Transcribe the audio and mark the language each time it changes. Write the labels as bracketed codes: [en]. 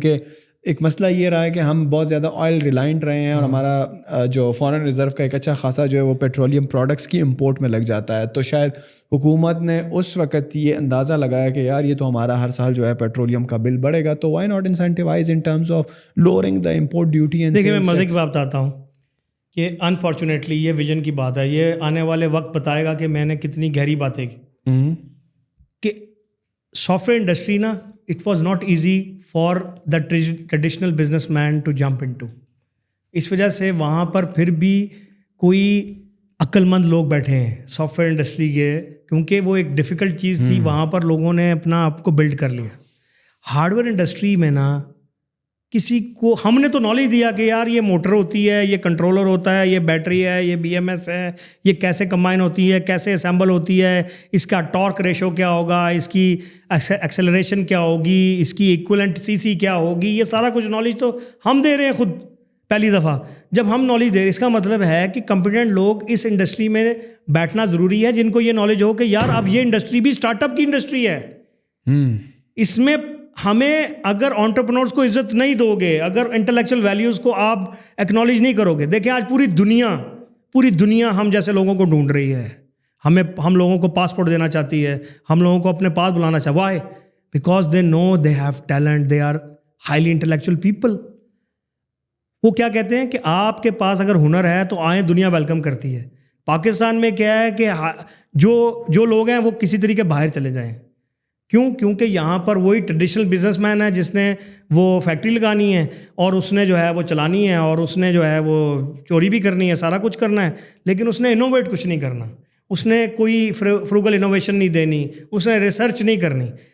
[ur] کیونکہ ایک مسئلہ یہ رہا ہے کہ ہم بہت زیادہ آئل ریلائنٹ رہے ہیں, اور ہمارا جو فارن ریزرو کا ایک اچھا خاصا جو ہے وہ پیٹرولیم پروڈکٹس کی امپورٹ میں لگ جاتا ہے. تو شاید حکومت نے اس وقت یہ اندازہ لگایا کہ یار یہ تو ہمارا ہر سال جو ہے پیٹرولیم کا بل بڑھے گا, تو [en] Why not incentivise in terms of lowering the import duty. [ur] دیکھیے میں مزے کی بات بتاتا ہوں کہ انفارچونیٹلی یہ ویژن کی بات ہے, یہ آنے والے وقت بتائے گا کہ میں نے کتنی گہری باتیں کی. کہ سافٹ ویئر انڈسٹری نا, [en] it was not easy for the traditional businessman to jump into. [ur] اس وجہ سے وہاں پر پھر بھی کوئی عقل مند لوگ بیٹھے ہیں سافٹ ویئر انڈسٹری کے, کیونکہ وہ ایک ڈیفیکلٹ چیز تھی, وہاں پر لوگوں نے اپنا آپ کو بلڈ کر لیا. ہارڈ ویئر انڈسٹری میں نا کسی کو ہم نے تو نالج دیا کہ یار یہ موٹر ہوتی ہے, یہ کنٹرولر ہوتا ہے, یہ بیٹری ہے, یہ BMS ہے, یہ کیسے کمبائن ہوتی ہے, کیسے اسمبل ہوتی ہے, اس کا ٹارک ریشو کیا ہوگا, اس کی ایکسلریشن کیا ہوگی, اس کی ایکولنٹ CC کیا ہوگی, یہ سارا کچھ نالج تو ہم دے رہے ہیں خود پہلی دفعہ. جب ہم نالج دے رہے ہیں اس کا مطلب ہے کہ کمپیٹنٹ لوگ اس انڈسٹری میں بیٹھنا ضروری ہے, جن کو یہ نالج ہو کہ یار اب یہ انڈسٹری بھی اسٹارٹ اپ کی انڈسٹری ہے. اس میں ہمیں اگر انٹرپرینورز کو عزت نہیں دو گے, اگر انٹلیکچوئل ویلیوز کو آپ ایکنالج نہیں کرو گے. دیکھیں آج پوری دنیا ہم جیسے لوگوں کو ڈھونڈ رہی ہے, ہم لوگوں کو پاسپورٹ دینا چاہتی ہے, ہم لوگوں کو اپنے پاس بلانا چاہتی ہے. [en] Why? Because they know they have talent, they are highly intellectual people. [ur] وہ کیا کہتے ہیں کہ آپ کے پاس اگر ہنر ہے تو آئیں, دنیا ویلکم کرتی ہے. پاکستان میں کیا ہے کہ جو لوگ ہیں وہ کسی طریقے باہر چلے جائیں. کیونکہ یہاں پر وہی ٹریڈیشنل بزنس مین ہے جس نے وہ فیکٹری لگانی ہے اور اس نے جو ہے وہ چلانی ہے اور اس نے جو ہے وہ چوری بھی کرنی ہے, سارا کچھ کرنا ہے, لیکن اس نے انوویٹ کچھ نہیں کرنا, اس نے کوئی فروگل انوویشن نہیں دینی, اس نے ریسرچ نہیں کرنی.